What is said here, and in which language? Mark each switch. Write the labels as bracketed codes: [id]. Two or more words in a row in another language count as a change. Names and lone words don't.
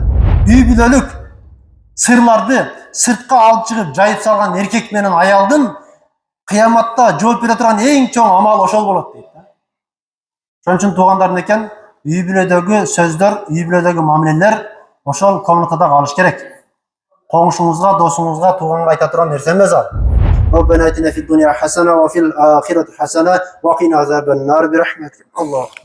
[ky] Үй бүлөлүк сырларды сыртка алып чыгып жайып салган эркек менен аялдын кыяматта жооп бере турган эң чоң амал ошол болот дейт да. Ошон үчүн туугандар экен, үй бүлөдөгү сөздөр, үй бүлөдөгү мамилелер ошол комнатада калыш керек. Коңшуңузга, досуңузга, тууганга айта турган нерсе эмес ал. [ar] ربنا آتنا في الدنيا حسنة وفي الآخرة حسنة وقنا عذاب النار برحمتك الله.